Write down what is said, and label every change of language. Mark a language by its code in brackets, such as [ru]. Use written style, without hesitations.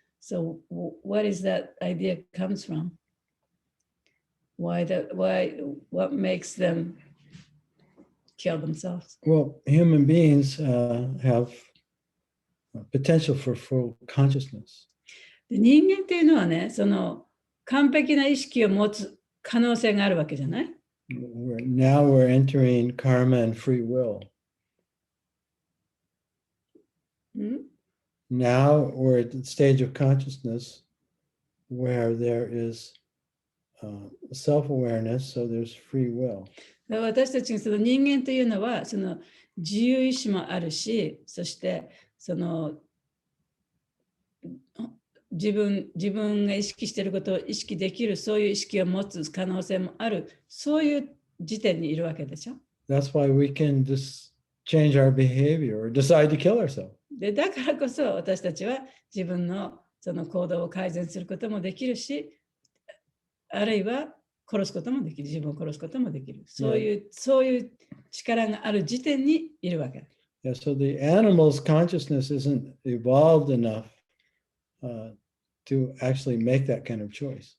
[en] So what is that idea comes from? What makes them kill themselves? Well, human beings have potential for full consciousness. [ja] で、人間っていうのはね、その完璧な意識を持つ可能性があるわけじゃない？ [en] Now we're entering karma and free will. Now we're at the stage of consciousness where there is self-awareness, so there's free will. [ja] 私たちその人間というのはその自由意志もあるし、そしてその自分が意識していることを意識できる、そういう意識を持つ可能性もある、そういう時点にいるわけでしょ。 [en] That's why we can just change our behavior or decide to kill ourselves. [ja] でだからこそ私たちは自分のその行動を改善することもできるし、あるいは殺すこともできる、自分を殺すこともできる。そういう力がある時点にいるわけ。 [en] Yeah, so the animal's consciousness isn't evolved enough to actually make that kind of choice.